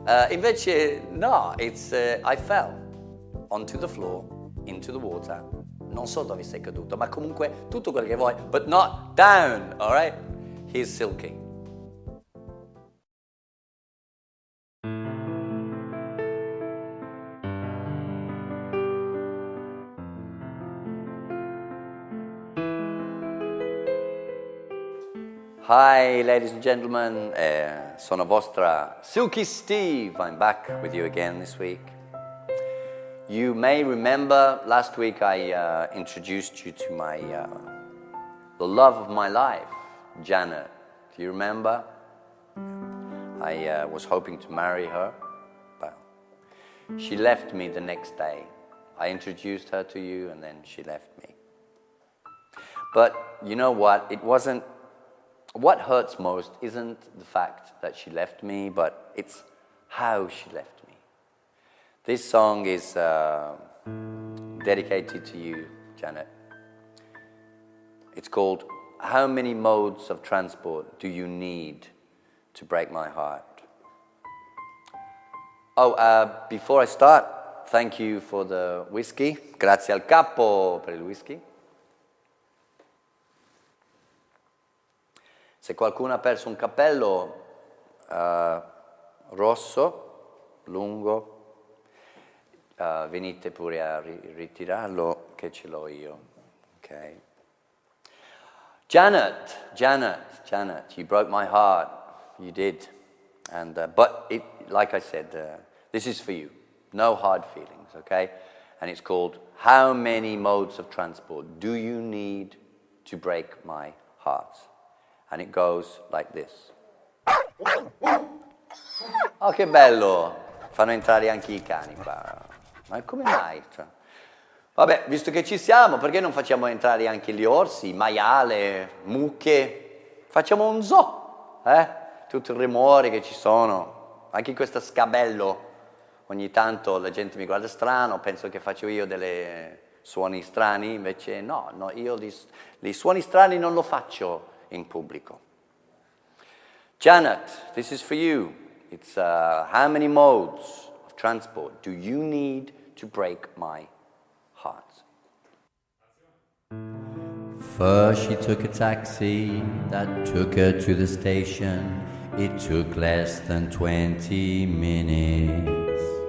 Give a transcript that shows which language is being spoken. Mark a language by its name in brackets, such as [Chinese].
[Italian] Invece no, [English] it's I fell onto the floor, into the water. [Italian] Non so dove sei caduto, ma comunque tutto quello che vuoi, [English] but not down, all right? Here's Silky. Hi, ladies and gentlemen. [Italian] Sono vostra [English] Silky Steve. I'm back with you again this week. You may remember last week I introduced you to the love of my life, Janet. Do you remember? I was hoping to marry her, but she left me the next day. I introduced her to you and then she left me. But you know what? What hurts most isn't the fact that she left me, but it's how she left me. This song is dedicated to you, Janet. It's called How Many Modes of Transport Do You Need to Break My Heart? Oh, before I start, thank you for the whiskey. [Italian] Grazie al capo per il whisky. Se qualcuno ha perso un cappello rosso, lungo, venite pure a ritirarlo che ce l'ho io, ok? [English] Janet, you broke my heart, you did, and but like I said, this is for you, no hard feelings, okay? And it's called How Many Modes of Transport Do You Need to Break My Heart? And it goes like this. [Italian] Oh, che bello! Fanno entrare anche i cani qua. Ma come mai? Cioè, vabbè, visto che ci siamo, perché non facciamo entrare anche gli orsi, maiale, mucche? Facciamo un zoo, Tutto il rumore che ci sono. Anche in questo scabello, ogni tanto la gente mi guarda strano, penso che faccio io delle suoni strani, invece no, io i suoni strani non lo faccio in pubblico. [English] Janet, this is for you. It's how many modes of transport do you need to break my heart? First she took a taxi that took her to the station. It took less than 20 minutes.